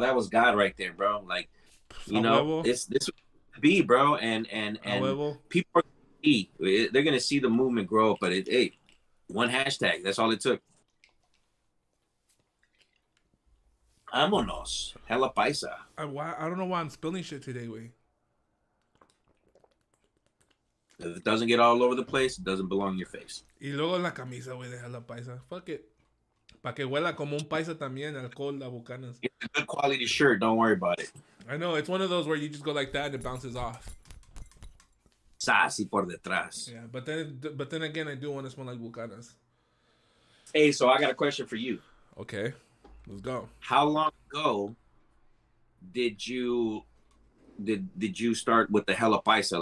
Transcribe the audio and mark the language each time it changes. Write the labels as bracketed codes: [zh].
[en] That was God right there, bro. Like, this would be, bro, and people are they're gonna see the movement grow, but one hashtag. That's all it took. [es] Vámonos. Hella paisa. [en] I don't know why I'm spilling shit today, wey. If it doesn't get all over the place, it doesn't belong in your face. [es] Y luego la camisa, güey, de Hella Paisa. [en] Fuck it. [es] Pa' que huela como un paisa también, alcohol, la bucanas. [en] It's a good quality shirt. Don't worry about it. I know. It's one of those where you just go like that and it bounces off. [es] Sassy por detrás. [en] Yeah, but then again, I do want to smell like bucanas. Hey, so I got a question for you. Okay. Let's go. How long ago did you start with the Hella Paisa?